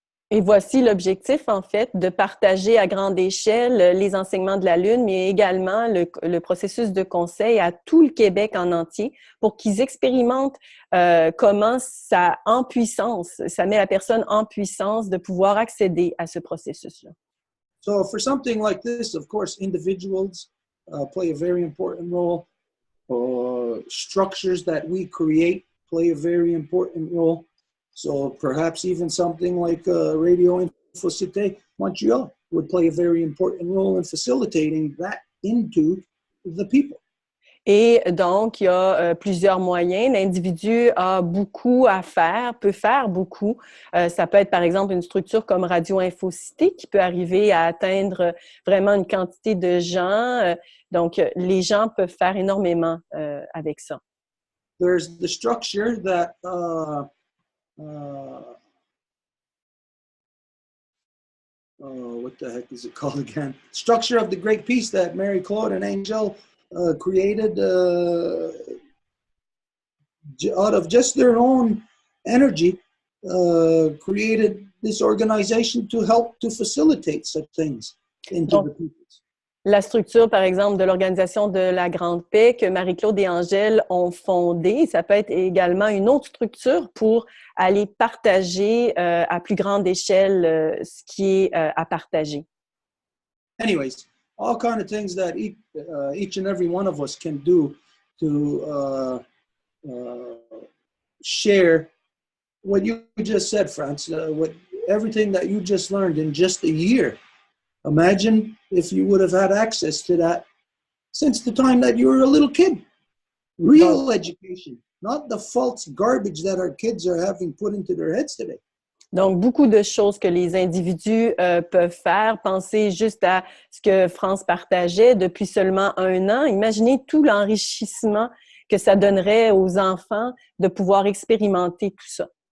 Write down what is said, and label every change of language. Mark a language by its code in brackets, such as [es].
[fr] Et voici l'objectif, en fait, de partager à grande échelle les enseignements de la Lune, mais également le processus de conseil à tout le Québec en entier pour qu'ils expérimentent comment ça, en puissance, ça met la personne en puissance de pouvoir accéder à ce processus-là. [en] So for something like this, of course, individuals play a very important role. Structures that we create play a very important role. So perhaps even something like Radio Infocité Montreal would play a very important role in facilitating that into the people. [fr] Et donc, il y a plusieurs moyens. L'individu a beaucoup à faire, peut faire beaucoup. Ça peut être, par exemple, une structure comme Radio Infocité qui peut arriver à atteindre vraiment une quantité de gens. Donc, les gens peuvent faire énormément avec ça. [en] There's the structure that what the heck is it called again? Structure of the Great Peace that Marie-Claude and Angel created out of just their own energy, created this organization to help to facilitate such things into the people. [fr] La structure, par exemple, de l'Organisation de la Grande Paix que Marie-Claude et Angèle ont fondée, ça peut être également une autre structure pour aller partager à plus grande échelle ce qui est à partager. [en] Anyways, all kind of things that each and every one of us can do to share what you just said, Franz, everything that you just learned in just a year. Imagine if you would have had access to that since the time that you were a little kid. Real education, not the false garbage that our kids are having put into their heads today. [fr] Donc, beaucoup de choses que les individus peuvent faire. Pensez juste à ce que France partageait depuis seulement 1 an. Imaginez tout l'enrichissement que ça donnerait aux enfants de pouvoir expérimenter tout ça.